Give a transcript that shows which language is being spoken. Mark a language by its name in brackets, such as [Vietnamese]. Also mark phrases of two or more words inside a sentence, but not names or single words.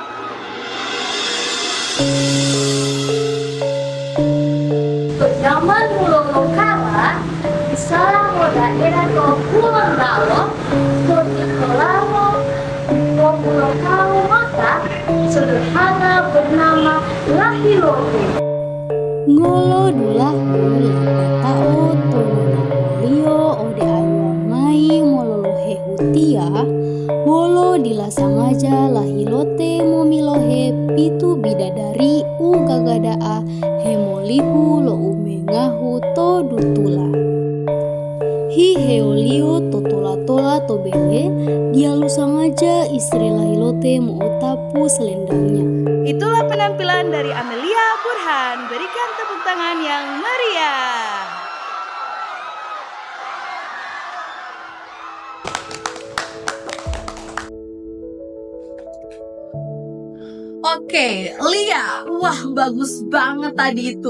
[Indonesian] Zaman dulu kala, di salah daerah ke Pulau Dalo, di Kolamo, Pulau Kau maka sederhana bernama Lahilote. [Gorontalo] Ngolo dulah tao tolona lio ode ayo mai mololohe hutia wolo dilasangaja lahilote momilohe pitu bidadari ugagadaa hemolihu lo umengahu to dutula hi heolio totola tobele dia lusangaja istri lahilote mo otapu selendangnya. [Indonesian] Itulah penampilan dari Amelia Burhan. Berikan tepuk tangan yang meriah. Oke, Lia, wah bagus banget tadi itu.